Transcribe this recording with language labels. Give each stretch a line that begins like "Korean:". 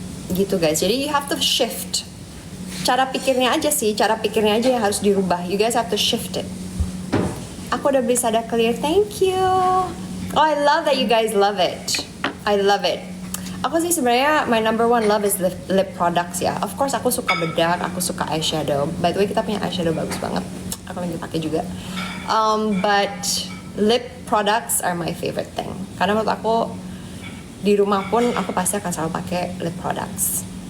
Indonesian: Gitu guys, jadi
English: you have to shift.
Indonesian: Cara pikirnya aja yang harus dirubah.
English: You guys have to shift it.
Indonesian: Aku udah beli Sada Clear,
English: thank you. Oh, I love that you guys love it. I love it.
Indonesian: Aku sih sebenarnya
English: my number one love is lip products ya. Of course
Indonesian: aku suka bedak, aku suka eyeshadow.
English: By the way
Indonesian: kita punya eyeshadow bagus banget. Aku lagi pakai juga.
English: But lip products are my favorite thing.
Indonesian: Karena menurut aku di rumah pun aku pasti akan selalu pakai lip products.